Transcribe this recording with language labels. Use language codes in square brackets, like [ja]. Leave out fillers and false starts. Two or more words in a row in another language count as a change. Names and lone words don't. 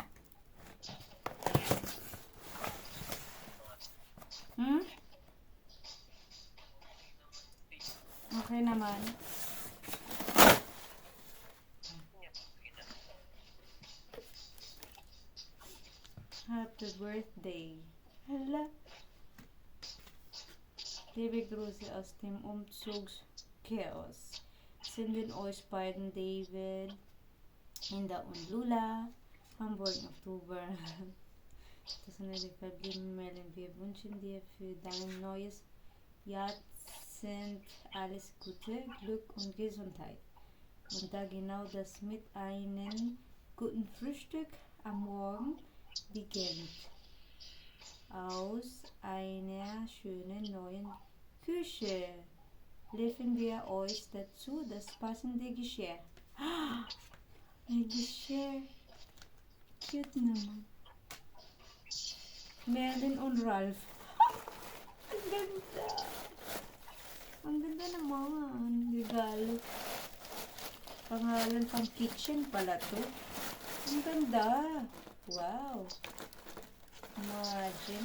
[tl] Okay naman. Happy birthday. Hala. [de] Liebe Grüße aus dem Umzugschaos. Senden euch beiden David, Hinda und Lula, Hamburg, Oktober. Das sind die verbliebenen Meilen. Wir wünschen dir für dein neues Jahrzehnt alles Gute, Glück und Gesundheit. Und da genau das mit einem guten Frühstück am Morgen beginnt. Aus einer schönen neuen Küche liefern wir euch dazu das passende Geschirr. Ein Geschirr. [tl] Cute naman. Merlin und Ralph. Ang ganda. Ang ganda naman. Regalo. Pangalan pang kitchen pala to. Ang ganda. Wow. Imagine.